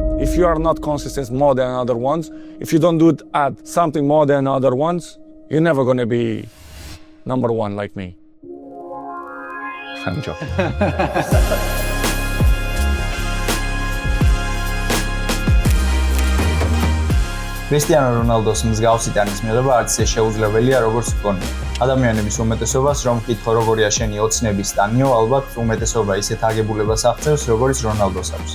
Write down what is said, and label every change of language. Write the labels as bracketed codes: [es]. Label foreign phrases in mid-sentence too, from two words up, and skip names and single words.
[en] If you are not consistent more than other ones, if you don't do it at something more than other ones, you're never going to be number one like me. I'm joking. [ka] კრისტიანო რონალდოს მსგავსი ტანის მიღება არც ისე შეუძლებელია, როგორც გქონია. ადამიანების უმეტესობას რომ ვკითხო როგორია შენი ოცნების ტანიო, ალბათ უმეტესობა ისეთ აგებულებას აღწევს, როგორც რონალდოს აქვს.